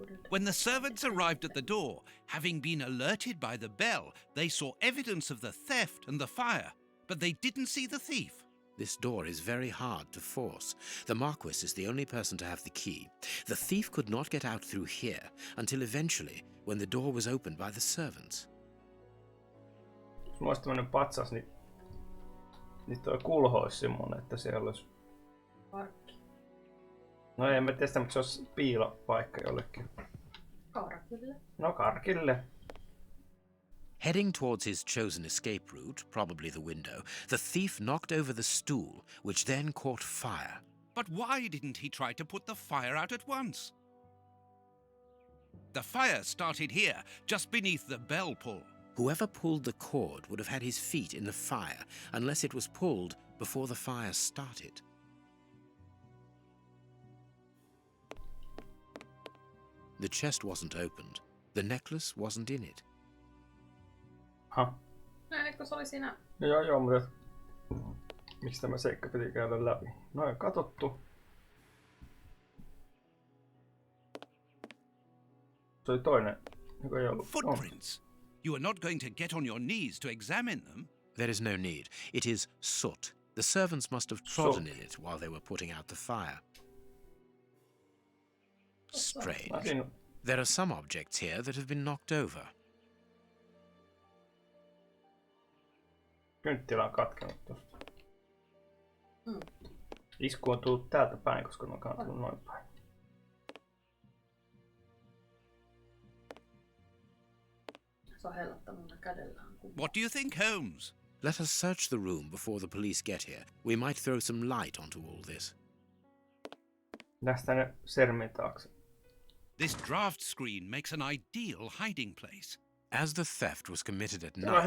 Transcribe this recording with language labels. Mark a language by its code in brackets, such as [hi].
[en] When the servants arrived at the door, having been alerted by the bell, they saw evidence of the theft and the fire, but they didn't see the thief. This door is very hard to force. The Marquis is the only person to have the key. The thief could not get out through here until eventually, when the door was opened by the servants. [fi] Jos mulla olisi tämmönen patsas, niin toi kulho olisi semmonen, että siellä olisi... Parkki. No en mä tiedä, mutta se olisi piilopaikka jollekin. Karkille. No karkille. [en] Heading towards his chosen escape route, probably the window, the thief knocked over the stool, which then caught fire. But why didn't he try to put the fire out at once? The fire started here, just beneath the bell pull. Whoever pulled the cord would have had his feet in the fire, unless it was pulled before the fire started. The chest wasn't opened. The necklace wasn't in it. [fi] Näinkö se oli siinä? No joo, mutta miksi tämä seikka piti käydä läpi? Noin, katsottu. Se oli toinen, joka ei ollut. [en] Footprints. You are not going to get on your knees to examine them. There is no need. It is soot. The servants must have trodden in it while they were putting out the fire. Strange. There are some objects here that have been knocked over. [fi] Kynttilä on katkenut tosta. Isku on tullut täältä päin, koska ne on tullut noin päin. Se on heilottanut kädellään. [en] What do you think, Holmes? Let us search the room before the police get here. We might throw some light onto all this. [fi] Tästä ne sermin taakse. [en] This draft screen makes an ideal hiding place. As the theft was committed at [fi] Tämä on